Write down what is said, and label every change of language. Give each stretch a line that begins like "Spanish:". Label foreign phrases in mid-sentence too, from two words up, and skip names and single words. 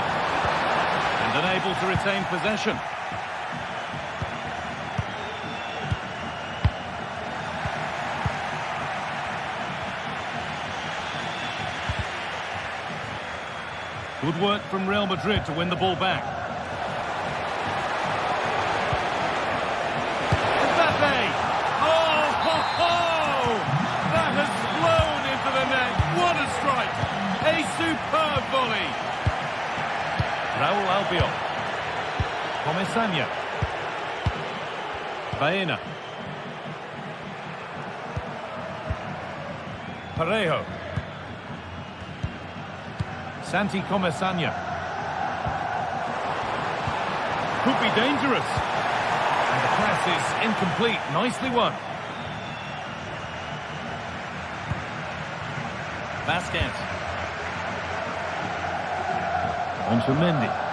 English: And unable to retain possession. Good work from Real Madrid to win the ball back. Mbappe! Oh, ho, ho! That has flown into the net. What a strike! A superb volley. Raul Albiol. Comesaña. Baena. Parejo. Santi Comesaña. Could be dangerous. And the pass is incomplete. Nicely won. Vasquez. On to Mendy.